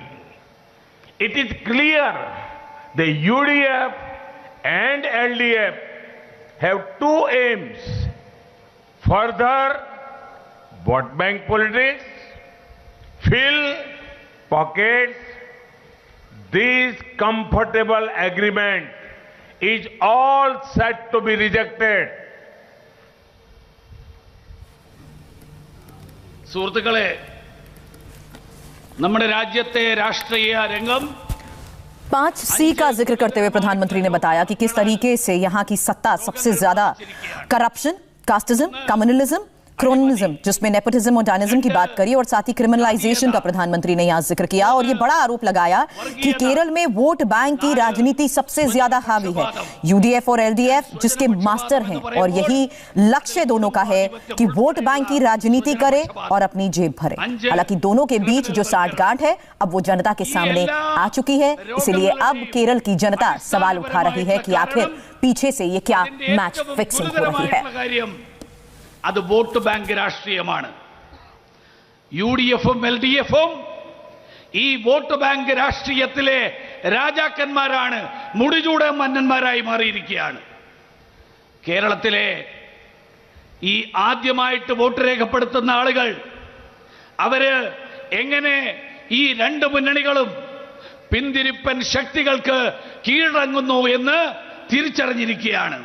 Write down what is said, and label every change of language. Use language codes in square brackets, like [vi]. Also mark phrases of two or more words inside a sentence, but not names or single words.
[en] It is clear the UDF and LDF have 2 aims: further vote bank politics, fill pockets. This comfortable agreement is all set to be rejected. [ml] സുഹൃത്തുക്കളെ, നമ്മുടെ രാജ്യത്തെ രാഷ്ട്രീയ രംഗം [hi] 5C का जिक्र करते हुए प्रधानमंत्री ने बताया कि किस तरीके से यहां की सत्ता सबसे ज्यादा [en] corruption, casteism, communalism, cronyism, [hi] जिसमें नेपोटिज्म और डायनिज्म की बात करी, और साथ ही क्रिमिनलाइजेशन का प्रधानमंत्री ने यहां जिक्र किया और ये बड़ा आरोप लगाया कि केरल में [en] vote bank [hi] की राजनीति सबसे ज्यादा हावी है। UDF और LDF जिसके मास्टर हैं, और यही लक्ष्य दोनों का है कि [en] vote bank [hi] की राजनीति करे और अपनी जेब भरे। हालांकि दोनों के बीच जो साठगांठ है अब वो जनता के सामने आ चुकी है, इसलिए अब केरल की जनता सवाल उठा रही है कि आखिर पीछे से ये क्या [en] match fixing [hi] हो रही है। [ml] അത് [en] vote bank [ml] രാഷ്ട്രീയമാണ്. UDF-ഉം LDF-ഉം ഈ [en] vote bank [ml] രാഷ്ട്രീയത്തിലെ രാജാക്കന്മാരാണ്, മുടിചൂടൻ മന്നന്മാരായി മാറിയിരിക്കുകയാണ്. കേരളത്തിലെ ഈ ആദ്യമായിട്ട് വോട്ട് രേഖപ്പെടുത്തുന്ന ആളുകൾ അവര് എങ്ങനെ ഈ രണ്ട് മുന്നണികളും പിന്തിരിപ്പൻ ശക്തികൾക്ക് കീഴടങ്ങുന്നു എന്ന് തിരിച്ചറിഞ്ഞിരിക്കുകയാണ്.